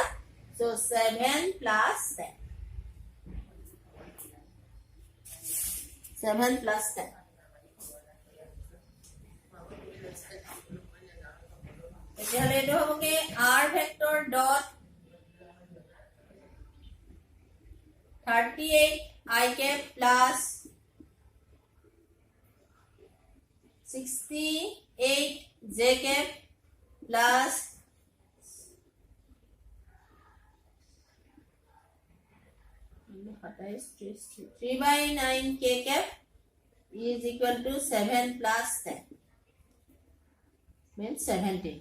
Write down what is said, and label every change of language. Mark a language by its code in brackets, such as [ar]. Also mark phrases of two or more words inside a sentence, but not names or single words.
[en] So 7 plus 10. 7 plus 10. [as] তেতিয়াহলে এইটো হবগে [en] r vector dot 38 I cap plus 68 j cap plus 3 by 9 k cap is equal to 7 plus 10, means 17.